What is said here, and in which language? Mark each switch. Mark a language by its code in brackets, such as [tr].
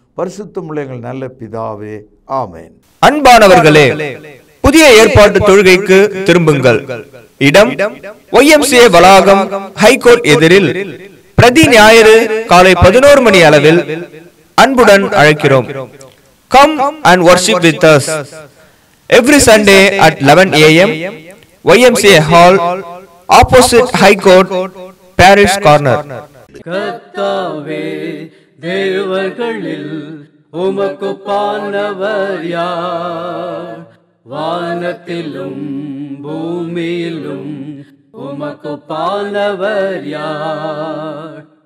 [ta] பரிசுத்தமுள்ள எங்கள் நல்ல பிதாவே, ஆமென். அன்பானவர்களே, புதிய ஏற்பாட்டு தொழுகைக்கு திரும்புங்கள். இடம் YMCA வளாகம், ஹைகோர்ட் எதிரில், பிரதி ஞாயிறு காலை 11 மணி அளவில் அன்புடன் அழைக்கிறோம். [en] Come and worship with us every Sunday at 11 a.m. YMCA Hall, opposite High Court, Parish Corner. [ta] கர்த்தாவே, தேவர்களில் உமக்கு பானவர் யார்? வானத்திலும் பூமியிலும் உமக்கு பானவர் யார்?